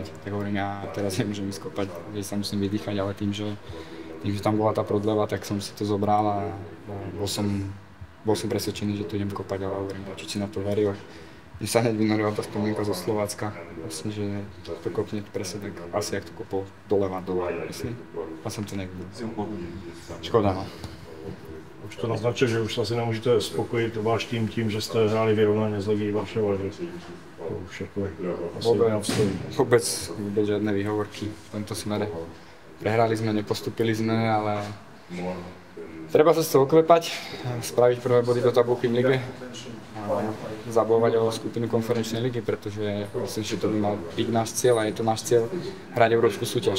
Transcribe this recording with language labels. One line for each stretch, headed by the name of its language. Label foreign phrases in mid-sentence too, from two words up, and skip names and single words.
Slovak: Tak hovorím, ja teraz nemôžem ju skopať, že sa musím vydýchať, ale tým, že tam bola tá prodleva, tak som si to zobral a bol som presvedčený, že to idem kopať, ale hovorím, či si na to veril. Mne sa hneď vynorila tá spomienka zo Slovácka, vlastne, že to kopne presne tak asi jak to kopol doleva, myslím. A som to nevidel. Škoda, no.
Czech: Už to naznačil, že už asi nemůžete spokojit váš tým tím, že jste hráli vyrovnaně s Legií Varšava, že to už jako asi neobstojí.
Slovak: Vôbec žiadne výhovorky v tomto smere. Prehrali sme, nepostupili sme, ale treba sa z toho oklepať, spraviť prvé body do tabulky v lige a zabojovať o skupinu konferenčnej ligy, pretože myslím, že to by mal byť náš cieľ a je to náš cieľ hrať európsku súťaž.